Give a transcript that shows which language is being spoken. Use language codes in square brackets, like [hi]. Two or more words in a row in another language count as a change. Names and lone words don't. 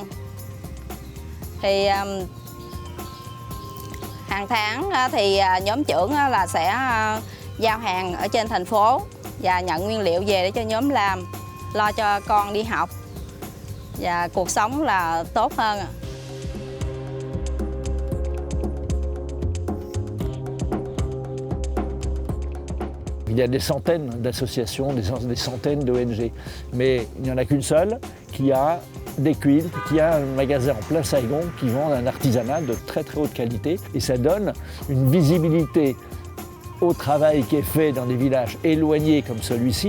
[vi] Thì hàng tháng thì nhóm trưởng là sẽ giao hàng ở trên thành phố và nhận nguyên liệu về để cho nhóm làm, lo cho con đi học và cuộc sống là tốt hơn. [fr] Il y a des centaines d'associations, des centaines d'ONG, mais il n'y en a qu'une seule qui a des quilts, qui a un magasin en plein Saigon qui vend un artisanat de très très haute qualité, et ça donne une visibilité au travail qui est fait dans des villages éloignés comme celui-ci.